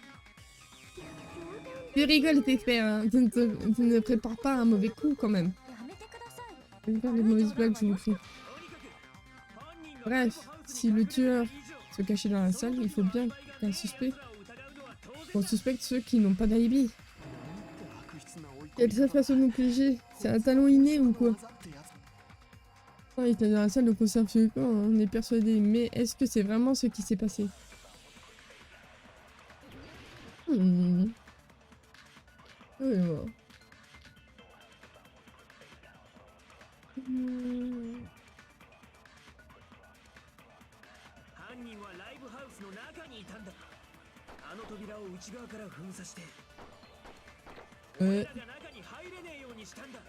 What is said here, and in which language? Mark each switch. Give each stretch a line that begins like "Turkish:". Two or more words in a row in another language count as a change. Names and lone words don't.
French: Tu rigoles, t'espères, hein? Tu ne prépares pas un mauvais coup, quand même. Je vais faire des mauvaises blagues, je vous prie. Bref, si le tueur se cachait dans la salle, il faut bien qu'un suspect On suspecte ceux qui n'ont pas d'alibi.
Japanese: 悪質な追い込み
French: Quelle est sa façon de nous piéger? C'est un talent inné ou quoi? Ah, il était dans la salle de conserve ce corps, on est persuadé. Mais est-ce que c'est vraiment ce qui s'est passé? Hmm. Oui, bon. Hmm.
Japanese: 犯人はライブハウスの中にいたんだ。あの扉を内側から封鎖して、俺らが中に入れねえようにしたんだ。